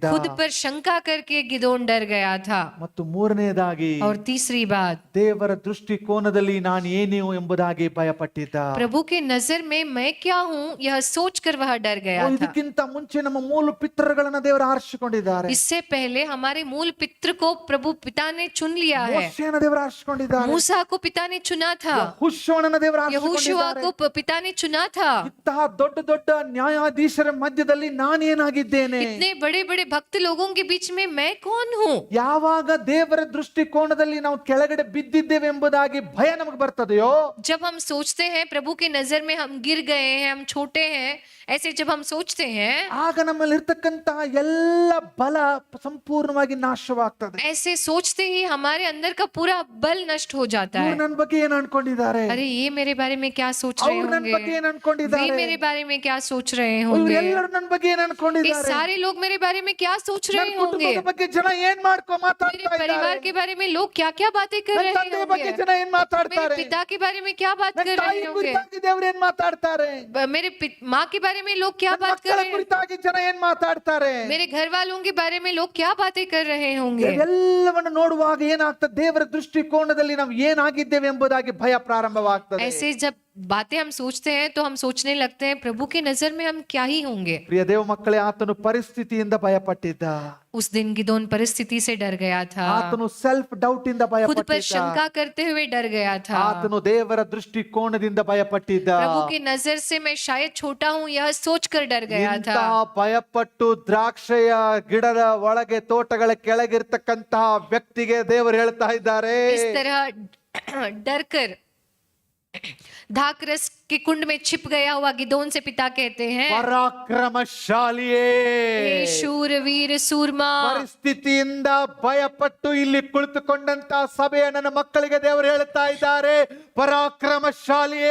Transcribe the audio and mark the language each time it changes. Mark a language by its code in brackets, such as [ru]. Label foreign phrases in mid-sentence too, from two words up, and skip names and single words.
[hi] खुद पर शंका करके गिदोन डर गया था। [kn] ಮತ್ತು ಮೂರನೇದಾಗಿ [hi] और तीसरी बात, [kn] ದೇವರ ದೃಷ್ಟಿಕೋನದಲ್ಲಿ ನಾನು ಏನು ಎಂಬುದಾಗಿ ಭಯ ಪಟ್ಟಿದ್ದ. [hi] प्रभु के नजर में मैं क्या हूँ यह सोचकर वह डर गया था। [kn] ಇದಕ್ಕಿಂತ ಮುಂಚೆ ನಮ್ಮ ಮೂಲ ಪಿತೃಗಳನ್ನ ದೇವರು ಆರಿಸಿಕೊಂಡಿದ್ದಾರೆ. [hi] इससे पहले हमारे मूल पितृ को प्रभु पिता ने चुन लिया है। [kn] ಮೋಶೆಯನ್ನ ದೇವರು ಆರಿಸಿಕೊಂಡಿದ್ದಾರೆ. [hi] मूसा को पिता ने चुना था, [kn] ಯೆಹೋಶುವನನ್ನ ದೇವರು [hi] यहोशुआ [kn] ಆರಿಸಿಕೊಂಡಿದ್ದಾರೆ. [hi] को पिता ने चुना था। [kn] ಇಂತಹ ದೊಡ್ಡ ದೊಡ್ಡ ನ್ಯಾಯಾಧೀಶರ ಮಧ್ಯದಲ್ಲಿ ನಾನೇನಾಗಿದ್ದೇನೆ, [hi] इतने बड़े बड़े भक्त लोगों के बीच में मैं कौन हूँ। [kn] ಯಾವಾಗ ದೇವರ ದೃಷ್ಟಿಕೋನದಲ್ಲಿ ನಾವು ಕೆಳಗಡೆ ಬಿದ್ದಿದ್ದೇವೆ ಎಂಬುದಾಗಿ ಭಯ ನಮಗೆ ಬರ್ತದೆಯೋ, [hi] जब हम सोचते हैं प्रभु की नजर में हम गिर गए हैं, हम छोटे हैं, ऐसे जब हम सोचते हैं, [kn] ಆಗ ನಮ್ಮಲ್ಲಿ ಇರ್ತಕ್ಕಂತಹ ಎಲ್ಲ ಬಲ ಸಂಪೂರ್ಣವಾಗಿ ನಾಶವಾಗ್ತದೆ. [hi] ऐसे सोचते ही हमारे अंदर का पूरा बल नष्ट हो जाता है। [kn] ಇವ್ರು ನನ್ನ ಬಗ್ಗೆ ಏನ್ ಅನ್ಕೊಂಡಿದ್ದಾರೆ, [hi] अरे ये मेरे बारे में क्या सोच रहे [kn] ಅವ್ರು ನನ್ನ ಬಗ್ಗೆ [hi] होंगे, [kn] ಏನ್ [hi] वे [kn] ಅನ್ಕೊಂಡಿದ್ದಾರೆ, [hi] मेरे बारे में क्या सोच रहे होंगे, [kn] ಎಲ್ಲರೂ ನನ್ನ ಬಗ್ಗೆ ಏನ್ [hi] ये [kn] ಅನ್ಕೊಂಡಿದ್ದಾರೆ, [hi] सारे लोग मेरे बारे में क्या सोच [kn] ನನ್ನ [hi] रहे होंगे, [kn] ಕುಟುಂಬದ ಬಗ್ಗೆ ಜನ ಏನ್ ಮಾಡ್ಕೊ [hi] मेरे [kn] ಮಾತಾಡ್ತಾ [hi] परिवार [kn] ಇದ್ದಾರೆ, [hi] के बारे में लोग क्या क्या बातें कर [kn] ನನ್ನ [hi] रहे [kn] ತಂದೆಯ ಬಗ್ಗೆ [hi] होंगे, [kn] ಜನ ಏನ್ [hi] मेरे [kn] ಮಾತಾಡ್ತಾರೆ, [hi] पिता के बारे में क्या बात [kn] ನನ್ನ [hi] कर [kn] ತಾಯಿ [hi] रहे होंगे, [kn] ಕುರಿತಾಗಿ ದೇವರು ಏನ್ ಮಾತಾಡ್ತಾರೆ, [hi] मेरे माँ के बारे में लोग क्या [kn] ನನ್ನ [hi] बात कर [kn] ಮಕ್ಕಳ [hi] रहे हैं, [kn] ಕುರಿತಾಗಿ ಜನ ಏನ್ ಮಾತಾಡ್ತಾರೆ. [hi] मेरे घर वालों के बारे में लोग क्या बातें कर रहे होंगे। [kn] ಎಲ್ಲವನ್ನು ನೋಡುವಾಗ ಏನಾಗ್ತದೆ, ದೇವರ ದೃಷ್ಟಿಕೋನದಲ್ಲಿ ನಾವು ಏನಾಗಿದ್ದೇವೆ ಎಂಬುದಾಗಿ ಭಯ ಪ್ರಾರಂಭವಾಗ್ತದೆ. [hi] ऐसे जब बातें हम सोचते हैं तो हम सोचने लगते हैं प्रभु की नजर में हम क्या ही होंगे। [kn] ಪ್ರಿಯ ದೇವ ಮಕ್ಕಳೇ, ಆತನು ಪರಿಸ್ಥಿತಿಯಿಂದ ಭಯಪಟ್ಟಿದ್ದ. [hi] उस दिन गिदोन परिस्थिति से डर गया था, [kn] ಆತನು [en] self doubt [kn] ಇಂದ [hi] खुद पर [kn] ಭಯಪಟ್ಟಿದ್ದ. [hi] शंका करते हुए डर गया था, [kn] ಆತನು ದೇವರ ದೃಷ್ಟಿಕೋನದಿಂದ ಭಯಪಟ್ಟಿದ್ದ. [hi] प्रभु की नजर से मैं शायद छोटा हूँ यह सोचकर डर गया था। [kn] ಇಂತಹ ಭಯಪಟ್ಟು ದ್ರಾಕ್ಷೆಯ ಗಿಡದ ಒಳಗೆ ತೋಟಗಳ ಕೆಳಗಿರ್ತಕ್ಕಂತಹ ವ್ಯಕ್ತಿಗೆ ದೇವರು ಹೇಳ್ತಾ ಇದ್ದಾರೆ, [hi] इस तरह डर कर धाकरस के कुंड में छिप गया हुआ गिदोन से पिता कहते हैं, [kn] ಪರಾಕ್ರಮಶಾಲಿಯೇ, [hi] हे शूरवीर सूरमा। [kn] ಪರಿಸ್ಥಿತಿಯಿಂದ ಭಯಪಟ್ಟು ಇಲ್ಲಿ ಕುಳಿತುಕೊಂಡಂತ ಸಭೆಯ ನನ್ನ ಮಕ್ಕಳಿಗೆ ದೇವರು ಹೇಳ್ತಾ ಇದ್ದಾರೆ, ಪರಾಕ್ರಮಶಾಲಿಯೇ.